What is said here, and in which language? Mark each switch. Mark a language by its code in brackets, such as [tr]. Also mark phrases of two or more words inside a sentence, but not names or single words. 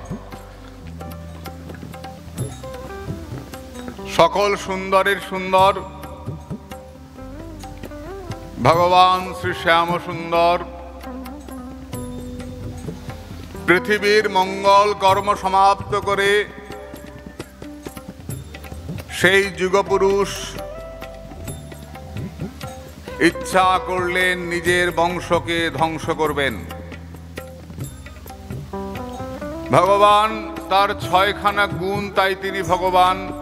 [bn] সকল সুন্দরের সুন্দর ভগবান শ্রী শ্যাম সুন্দর পৃথিবীর মঙ্গল কর্ম সমাপ্ত করে সেই যুগপুরুষ ইচ্ছা করলেন নিজের বংশকে ধ্বংস করবেন। ভগবান তার ছয়খানা গুণ, তাই তিনি ভগবান।